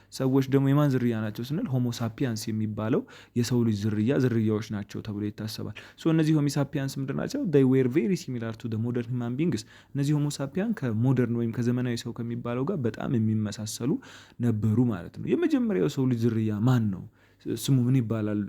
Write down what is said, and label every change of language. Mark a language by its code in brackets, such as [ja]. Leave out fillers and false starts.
[am] ሰዎች ደግሞ የማን ዝርያ ናቸው ስንል ሆሞ ሳፒያንስ የሚባለው የሰው ልጅ ዝርያዎች ናቸው ተብሎ ይታሰባል። እነዚህ ሆሞ ሳፒያንስ ምንድን ናቸው? [en] they were very similar to the modern human beings. [am] እነዚህ ሆሞ ሳፒያን ከሞደርን ወይም ከዘመናዊ ሰው ከሚባለው ጋር በጣም የሚመሳሰሉ ነበሩ ማለት ነው። የመጀመሪያው ሰው ልጅ ዝርያ ማን ነው? ስሙ ምን ይባላል?